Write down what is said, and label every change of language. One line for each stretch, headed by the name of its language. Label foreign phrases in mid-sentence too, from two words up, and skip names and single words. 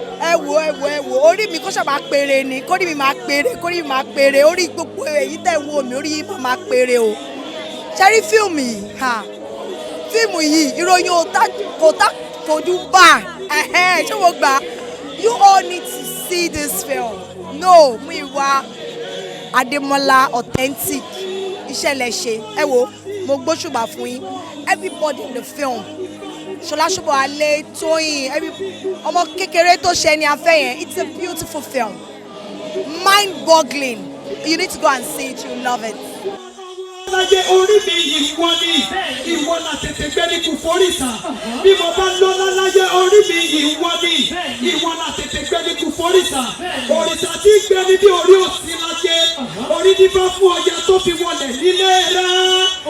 Yoruba: Ẹ wo, ẹ wo, ẹ wo, orí mi kó ṣáà máa péré ni, kórìí mi máa péré, kórìí mi máa péré, orí gbogbo èyí tẹ̀ ń wò mí, orí yìí máa máa péré o. Ṣé rí fíìmù yìí? Ha! Fíìmù yìí, ìròyìn ò tá, kò tá fojú bá. Ẹ̀hẹ́n, ṣé mo gbà?
English: You all need to see this film. No,
Yoruba: Múyìwá Adémọ́lá authentic. Iṣẹ́ lẹ ṣe. Ẹ wo, mo gbóṣùbà fún yín.
English: Everybody in the film.
Yoruba: Ṣọlá Ṣùbọ̀wálé, Tóyìn, every, ọmọ kékeré tó ṣe ni a fẹ́ yẹn.
English: It's a beautiful film. Mind-boggling. You need to go and see it. You love it.
Yoruba: Láyé orí mi ìwọ ni, ìwọ la tètè gbé ní kú forí sá. Bí mo bá lọ́lá láyé orí mi ìwọ ni, ìwọ la tètè gbé ní kú forí sá. Òrìṣà tí ń gbé ní bí orí òsì láyé. Orí dífá fún Ọya tó fi wọlé nílé rẹ̀.